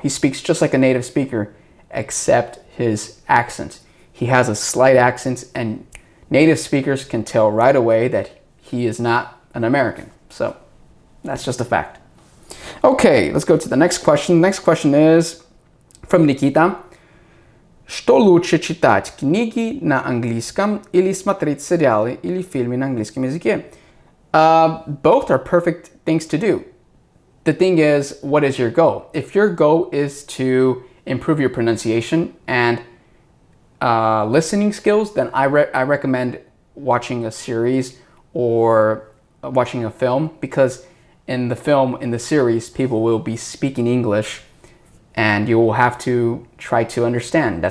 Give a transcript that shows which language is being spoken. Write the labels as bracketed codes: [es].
[en] He speaks just like a native speaker, except his accent. He has a slight accent, and native speakers can tell right away that he is not an American. So that's just a fact. Okay, let's go to the next question. The next question is from Nikita. [ru] Что лучше читать, книги на английском или смотреть сериалы или фильмы на английском языке? [en] Both are perfect things to do. The thing is, what is your goal? If your goal is to improve your pronunciation and listening skills, then I recommend watching a series or watching a film, because in the series, people will be speaking English and you will have to try to understand.